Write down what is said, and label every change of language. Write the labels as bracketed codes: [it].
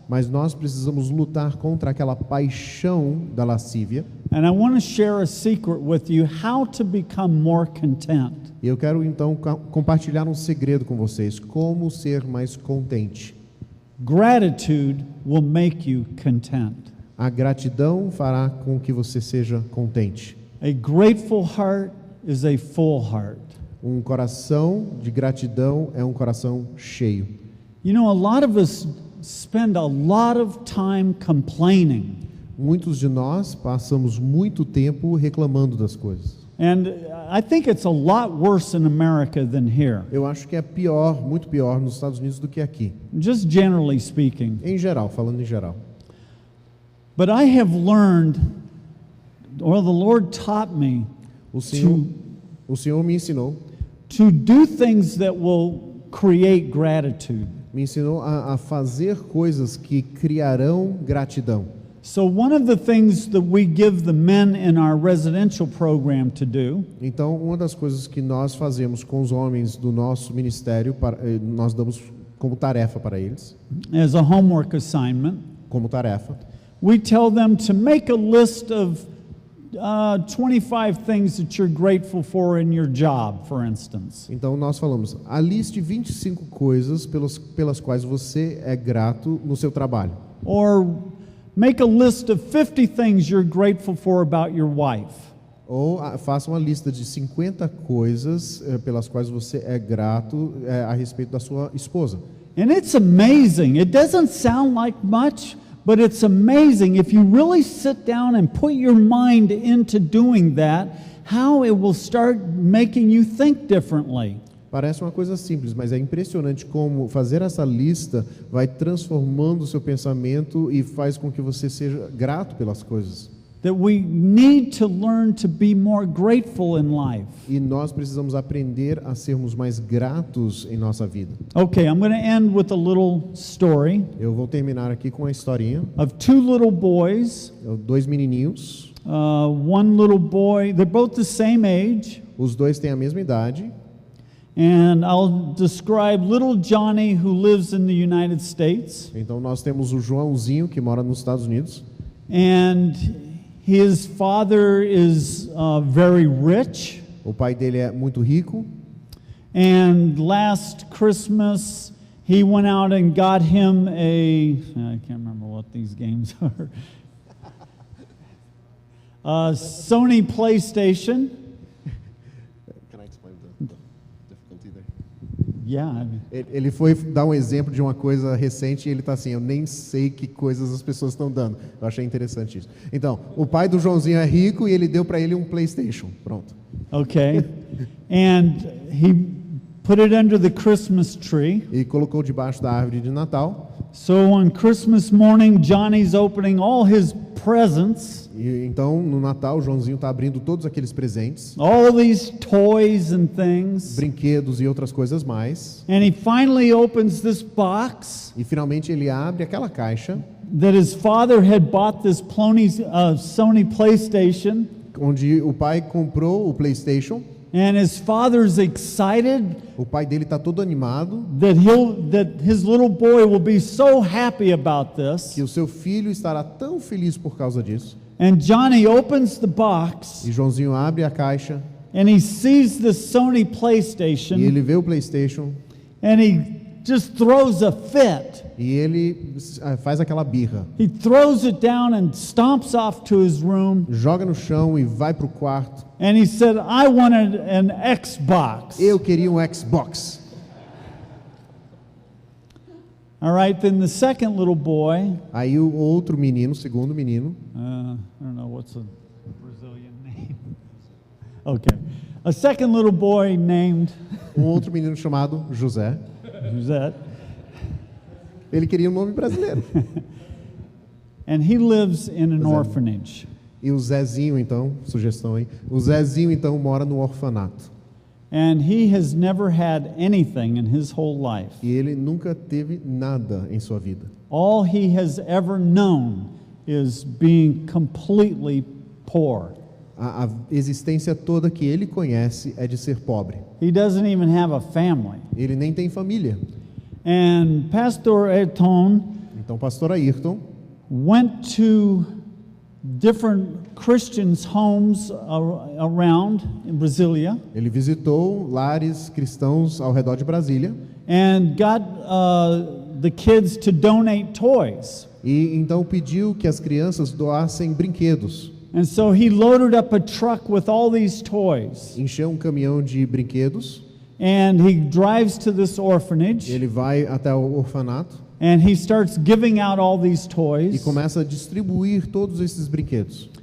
[pt] Mas nós precisamos lutar contra aquela paixão da lascívia. [en] And I want to share a secret with you how to become more content. [pt] E eu quero então compartilhar um segredo com vocês, como ser mais contente. [en] Gratitude will make you content. [pt] A gratidão fará com que você seja contente. [en] A grateful heart is a full heart. [pt] Um coração de gratidão é um coração cheio. [en] You know, a lot of us spend a lot of time complaining. [pt] Muitos de nós passamos muito tempo reclamando das coisas. [en] And I think it's a lot worse in America than here, [pt] Eu acho que é pior, muito pior nos Estados Unidos do que aqui. [en] just generally speaking. [pt] Em geral, falando em geral. [en] But I have learned, or the Lord taught me, [pt] O Senhor me ensinou [en] to do things that will create gratitude. [pt] me ensinou a fazer coisas que criarão gratidão. [en] So one of the things that we give the men in our residential program to do [pt] Então, uma das coisas que nós fazemos com os homens do nosso ministério, nós damos como tarefa para eles, [en] as a homework assignment, [pt] como tarefa, [en] we tell them to make a list of 25 things that you're grateful for in your job, for instance. [pt] então nós falamos, aliste 25 coisas pelas quais você é grato no seu trabalho. [en] Or make a list of 50 things you're grateful for about your wife. [pt] Ou faça uma lista de 50 coisas pelas quais você é grato a respeito da sua esposa. [en] And it's amazing. It doesn't sound like much, but it's amazing if you really sit down and put your mind into doing that, how it will start making you think differently. [pt] Parece uma coisa simples, mas é impressionante como fazer essa lista vai transformando o seu pensamento e faz com que você seja grato pelas coisas. [en] That we need to learn to be more grateful in life. [pt] E nós precisamos aprender a sermos mais gratos em nossa vida. [en] Okay, I'm going to end with a little story [pt] Eu vou terminar aqui com uma historinha. [en] of two little boys. [pt] Dois menininhos, [en] One little boy, they're both the same age. [pt] os dois têm a mesma idade. [en] And I'll describe little Johnny who lives in the United States. [pt] Então nós temos o Joãozinho que mora nos Estados Unidos. [en] And his father is very rich. [pt] O pai dele é muito rico. [en] And last Christmas, he went out and got him I can't remember what these games are. Sony PlayStation. Can I explain the difficulty there? Yeah. I mean, [pt] Ele foi dar um exemplo de uma coisa recente e ele está assim, eu nem sei que coisas as pessoas estão dando. Eu achei interessante isso. Então, o pai do Joãozinho é rico e ele deu para ele um PlayStation. Pronto. [en] okay. And he put it under the Christmas tree. [pt] E colocou debaixo da árvore de Natal. [en] So on Christmas morning, Johnny's opening all his presents, [pt] E então, no Natal, o Joãozinho está abrindo todos aqueles presentes, [en] all these toys and things. [pt] brinquedos e outras coisas mais. [en] And he finally opens this box [pt] E finalmente ele abre aquela caixa [en] that his father had bought this Sony PlayStation. [pt] onde o pai comprou o PlayStation. [en] And his father's excited [pt] O pai dele está todo animado [en] that his little boy will be so happy about this. [pt] que o seu filho estará tão feliz por causa disso. [en] And Johnny opens the box [pt] E Joãozinho abre a caixa [en] and he sees the Sony [pt] e [en] PlayStation [pt] ele vê o PlayStation [en] and he just throws a fit. [pt] E ele faz aquela birra. [en] He throws it down and stomps off to his room. [pt] Joga no chão e vai para o quarto. [en] And he said, I wanted an Xbox. [pt] Eu queria um Xbox. [en] All right, then the second little boy, [pt] Aí o outro menino, o segundo menino, [en] I don't know what's a Brazilian name. Okay. A second little boy named [pt] outro menino chamado José. [en] Josette, [pt] Ele queria um nome brasileiro. [en] and he lives in an [pt] José. [en] orphanage. [pt] E o Zezinho, então, sugestão aí. O Zezinho, então, mora no orfanato. [en] And he has never had anything in his whole life. [pt] E ele nunca teve nada em sua vida. [en] All he has ever known is being completely poor. [pt] A existência toda que ele conhece é de ser pobre. [en] He doesn't even have a family. [pt] Ele nem tem família. [en] And Pastor Ayrton [pt] Então, pastor Ayrton [en] went to different Christians' homes around in Brasilia [pt] ele visitou lares cristãos ao redor de Brasília [en] and got the kids to donate toys. [pt] e então pediu que as crianças doassem brinquedos. [en] And so he loaded up a truck with all these toys. [pt] Encheu um caminhão de brinquedos. [en] And he drives to this orphanage [pt] Ele vai até o orfanato [en] and he starts giving out all these [pt] e [en] toys. [pt] começa a distribuir todos esses brinquedos.